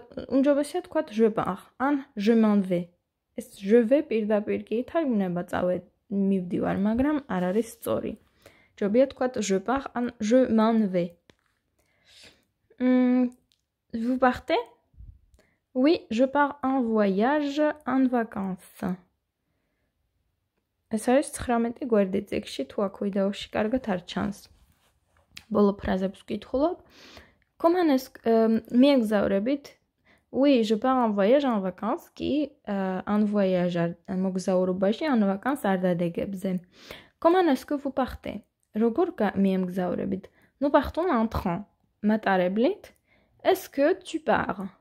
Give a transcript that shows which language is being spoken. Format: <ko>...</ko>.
<ka>უმჯობესია თქვათ</ka> <fr>je pars,</fr> <ka>ან</ka> <fr>je m'en vais.</fr> <ka>ეს</ka> <fr>je vais</fr> <ka>პირდაპირ კი ითარგმნება წავედ მივდივარ, მაგრამ არ არის სწორი. ჯობია თქვათ</ka> <fr>je pars,</fr> <ka>ან</ka> <fr>je m'en vais. Vous partez? Oui, je pars en voyage, en vacances.</fr> <ka>ეს არის 19 გვერდი წიგნში, თუ აქ ვიდეოში კარგად არ ჩანს. ბოლო ფრაზებს ვკითხულობ.</ka> <fr>Comment est-ce</fr> <ka>მიეგზავრებით?</ka> <fr>Oui, je pars en voyage, en vacances, კი en voyage</fr> <ka>მოგზაურობაში,</ka> <fr>en vacances</fr> <ka>არ დადეგებზე.</ka> <fr>Comment est-ce que vous partez?</fr> <ka>როგორ მიემგზავრებით?</ka> <fr>Nous partons en train.</fr> <ka>მატარებლით.</ka> <fr>Est-ce que tu pars?</fr>